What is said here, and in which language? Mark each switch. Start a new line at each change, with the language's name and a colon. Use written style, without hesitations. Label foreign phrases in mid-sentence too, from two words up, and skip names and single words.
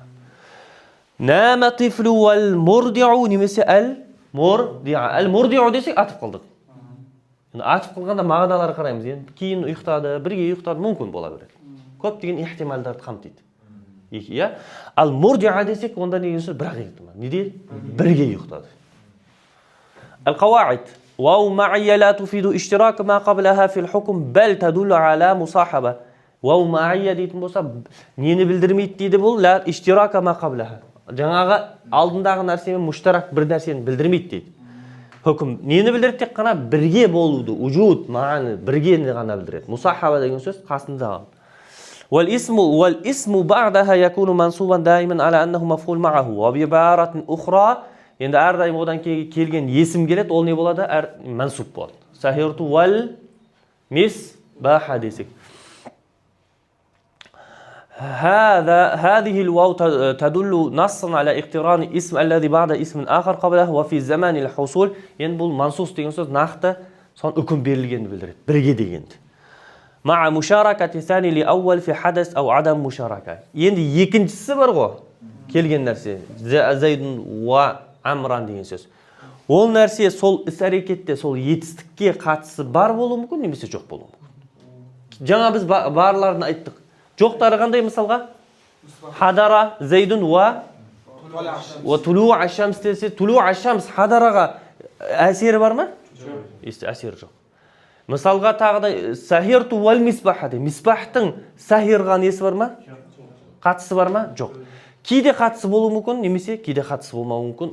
Arabic: نام الطفل والمرضع немесе әл-мурдиу.
Kazakh: Әл-мурдиу десек атып қалдық. Атып қалғанда мағыналары қараймыз. Кейін ұйықтады, бірге ұйықтады, мүмкін бола береді. Көптеген ихтималдарды қамтиды. Ал мурдиу десек, онда не деген сөз? Бірақ ұйықтады. Неде? Бірге ұйықтады.
Arabic: القواعد واو معية لا تفيد اشتراك ما قبلها في الحكم بل تدل على مصاحبة. واو معية
Kazakh: дейтін болса, нені білдірмейді дейді бұл?
Arabic: لا اشتراك ما قبلها.
Kazakh: Жаңағы алдындағы нәрсемен муштарак бір нәрсені білдірмейді дейді. Hüküm нені білдіреді? Тек қана бірге болуды, уджуд, мағаны бірге ғана білдіреді. Мусахаба деген сөз қасында.
Arabic: والاسم بعدها يكون منصوبا دائما على أنه مفعول معه وبعبارة أخرى.
Kazakh: Енді әрдайым одан келген есім келеді, ол не болады? Мансуб болады.
Arabic: سهرت والمصباح десек. هذه الواو تدل نصا على اقتران اسم الذي بعد اسم آخر قبله وفي زمان الحصول.
Kazakh: Енді бұл мансус деген сөз нақты сон үкім берілгенді білдіреді. Бірге дегенді.
Arabic: مع مشاركة ثاني لأول في حدث أو عدم مشاركة.
Kazakh: Енді екіншісі бар ғой. Келген нәрсе. Зайдун ва Амран деген сөз. Ол нәрсе сол іс-әрекетте, сол етістікке қатысы бар болуы мүмкін, немесе жоқ болуы мүмкін. Жаңа біз барларын айттық. Жоқтары қандай мысалға?
Arabic: حضر زيد وطلوع الشمس
Kazakh: десе,
Arabic: طلوع الشمس
Kazakh: хадараға әсері бар ма? Жоқ. Әсері жоқ. Мысалға тағыда
Arabic: سهرت والمصباح
Kazakh: де. Мисбахтың сахирға несі бар ма? Қатысы бар ма? Жоқ. Кейде қатысы болуы мүмкін, немесе кейде қатысы болмауы мүмкін.